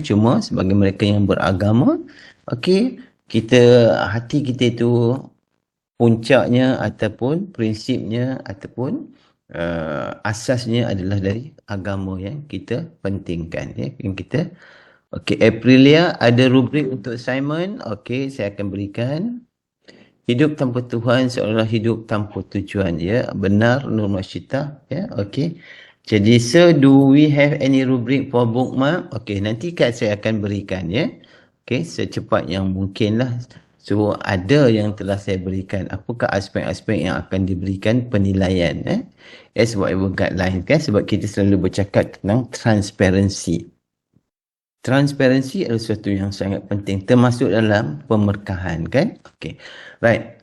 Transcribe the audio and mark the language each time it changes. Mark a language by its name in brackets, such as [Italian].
[Malay] Cuma sebagai mereka yang beragama, okey, hati kita itu puncaknya ataupun prinsipnya ataupun asasnya adalah dari agama yang kita pentingkan, ya, yang kita. Okey, Aprilia ada rubrik untuk Simon. Okey, saya akan berikan. Hidup tanpa Tuhan seolah hidup tanpa tujuan, ya. Benar, Nur Masyita, ya. Okey. [English] Jadi, sir, do we have any rubric for bookmark? [Malay] Okey, nanti saya akan berikan, ya. Okey, secepat yang mungkin lah. So, ada yang telah saya berikan. Apakah aspek-aspek yang akan diberikan penilaian, [English] as whatever guideline, [Malay] kan? Sebab kita selalu bercakap tentang transparansi. Transparansi adalah sesuatu yang sangat penting, termasuk dalam pemerkahan, kan? Okey. Right.